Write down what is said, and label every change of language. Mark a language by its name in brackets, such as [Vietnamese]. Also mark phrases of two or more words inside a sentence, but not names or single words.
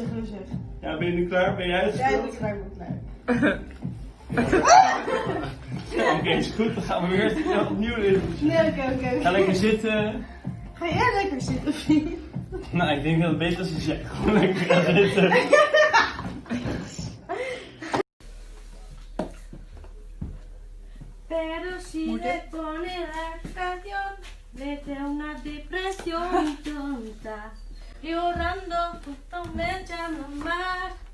[Dutch] Ja, ben je nu klaar? Ben jij Ja, ik ben klaar. Oké, is goed. Dan gaan we weer opnieuw in. Nee, oké. Ga lekker zitten. Ga jij lekker zitten of niet? Nou, ik denk dat het beter is als jij gewoon lekker gaat zitten. [Spanish] Pero si le pone la canción, le da una depresión tonta. Llorando, justo me llama más.